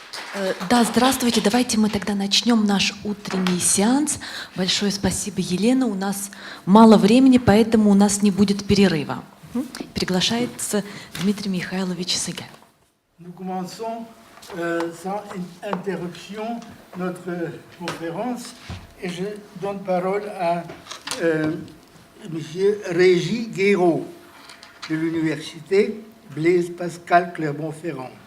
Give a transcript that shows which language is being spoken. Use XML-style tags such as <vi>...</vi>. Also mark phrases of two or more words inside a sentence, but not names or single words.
<ru>Да, здравствуйте. Давайте мы тогда начнем наш утренний сеанс. Большое спасибо, Елена. У нас мало времени, поэтому у нас не будет перерыва. Приглашается Дмитрий Михайлович Сыгя.</ru> <fr>Nous commençons sans interruption notre conférence et je donne parole à M. Régis Guéraud de l'Université Blaise Pascal Clermont-Ferrand.</fr>